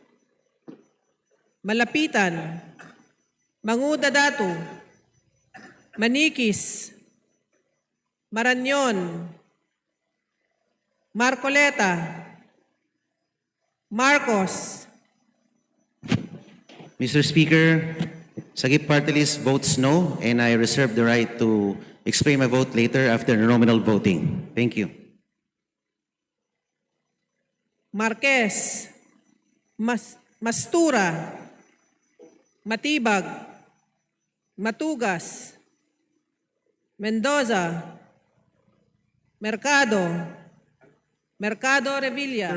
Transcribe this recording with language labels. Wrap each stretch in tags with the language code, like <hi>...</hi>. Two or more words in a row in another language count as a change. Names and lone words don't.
<en>Malapitan, Manguda Datu, Manikis, Maranyon, Marcoleta, Marcos, Mr. Speaker, Sagip Party List votes no, and I reserve the right to explain my vote later after nominal voting. Thank you. Marquez, Mastura, Matibag, Matugas, Mendoza, Mercado, Mercado Revilla.</en>